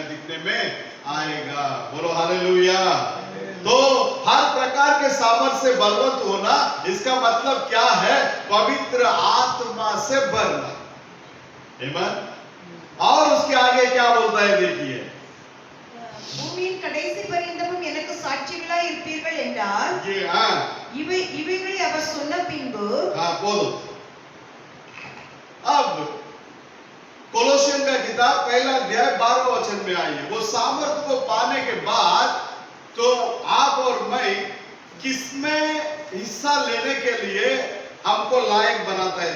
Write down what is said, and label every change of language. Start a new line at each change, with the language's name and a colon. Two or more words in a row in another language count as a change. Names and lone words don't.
Hindi: दिखने में आएगा। बोलो हालेलुया। तो हर प्रकार के सामर्थ्य से बलवंत होना, इसका मतलब क्या है? पवित्र आत्मा से भरना। आमीन। और उसके आगे क्या बोलता है देखिए,
Tamil: பூமியின் கடைசி பரியந்தமும் எனக்கு சாட்சிகளாய் இருப்பீர்கள் என்றார்। இவைகளை அவர் சொன்ன பின்பு
Hindi: बोलो। अब कोलोसियन का किताब पहला अध्याय 12वां वचन में आई है। वो सामर्थ्य को पाने के बाद तो आप और मैं किसमें हिस्सा लेने के लिए हमको लायक बनाता है?